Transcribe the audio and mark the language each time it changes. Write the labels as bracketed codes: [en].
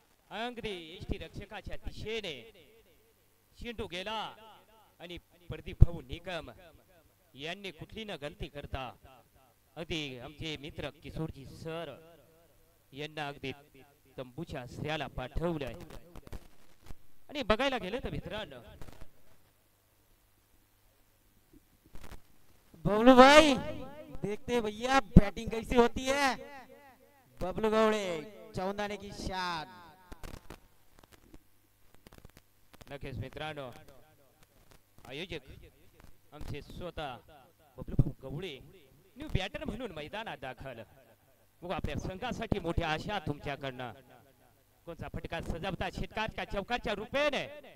[mr] अगदी यष्टी रक्षकाच्या दिशेने चेंडू गेला आणि प्रदीप भाऊ निकम यांनी कुठली न गलती करता अगदी आमचे मित्र किशोरजी सर यांना अगदी तंबूच्या आश्रयाला पाठवलंय. आणि बघायला गेलं तर मित्रांनो [hi] बबलू भाई देखते भैया बैटिंग कैसी होती है. बबलू गौड़े चौंदाने की शान. [mr] नक्कीच मित्रांनो आयोजक आमचे स्वतः बबलू भाऊ गवळे न्यू बॅटर म्हणून मैदानात दाखल. मग आपल्या संघासाठी मोठ्या आशा तुमच्याकडनं. कोणता फटका सजवता षटकाच्या चौकाच्या रूपेने.